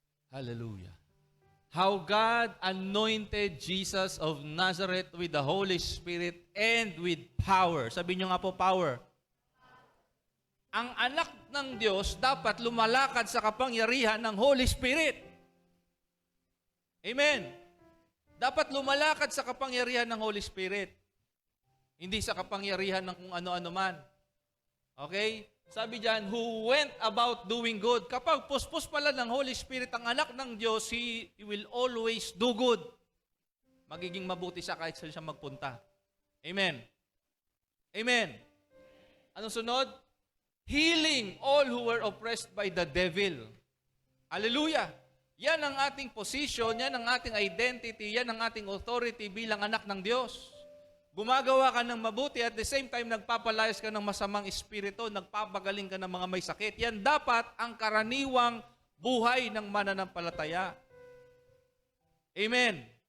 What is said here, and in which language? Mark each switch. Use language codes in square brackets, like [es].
[en] Hallelujah. How God anointed Jesus of Nazareth with the Holy Spirit and with power. [tl] Sabi niyo nga po, power. Ang anak ng Diyos dapat lumalakad sa kapangyarihan ng Holy Spirit. Amen. Dapat lumalakad sa kapangyarihan ng Holy Spirit. Hindi sa kapangyarihan ng kung ano-ano man. [en] Okay? [tl] Sabi diyan, [en] who went about doing good. [tl] Kapag puspos pala ng Holy Spirit ang anak ng Diyos, [en] He will always do good. [tl] Magiging mabuti siya kahit saan siya magpunta. Amen. Amen. Anong sunod? [en] Healing all who were oppressed by the devil. Hallelujah. [tl] Yan ang ating position, yan ang ating identity, yan ang ating authority bilang anak ng Diyos. Gumagawa ka ng mabuti [en] at the same time [tl] nagpapalayas ka ng masamang espiritu, nagpapagaling ka ng mga may sakit. Yan dapat ang karaniwang buhay ng mananampalataya. Amen.